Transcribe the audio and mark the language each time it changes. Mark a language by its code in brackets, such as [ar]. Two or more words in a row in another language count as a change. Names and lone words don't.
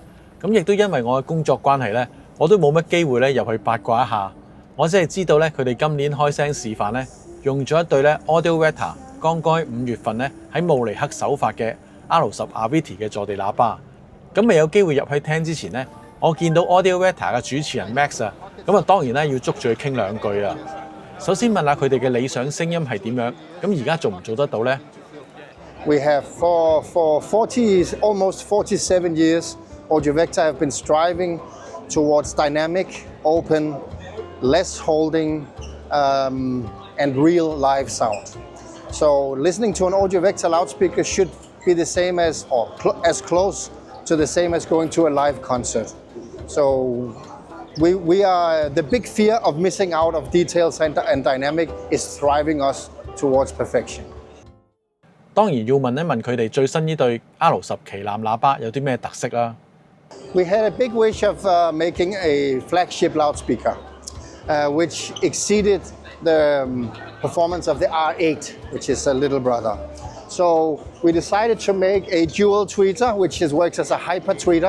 [yue] 咁亦都因為我嘅工作關係咧，我都冇乜機會咧入去八卦一下，我只係知道咧佢哋今年開聲示範咧，用咗一對咧 Audiovector 剛剛5月份咧喺慕尼黑首發嘅 R10 Ltd 嘅坐地喇叭。咁未有機會入去聽之前呢，我見到 Audiovector 嘅主持人 Max 啊，咁啊當然咧要捉住佢傾兩句啊。首先問下佢哋嘅理想聲音係點樣？咁而家做唔做得到呢？ [en] We have for almost 47 years, Audiovector have been striving towards dynamic, open, less holding, and real live sound. So listening to an Audiovector loudspeaker should be the same as, or as close to the same as going to a live concert. So we are, the big fear of missing out of details and dynamic is driving us towards perfection. [yue] 當然要問一問佢哋最新呢對 R10旗艦喇叭有啲咩特色啦。 [en] We had a big wish of making a flagship loudspeaker, which exceeded the performance of the R8, which is a little brother. So we decided to make a dual tweeter, which works as a hyper tweeter.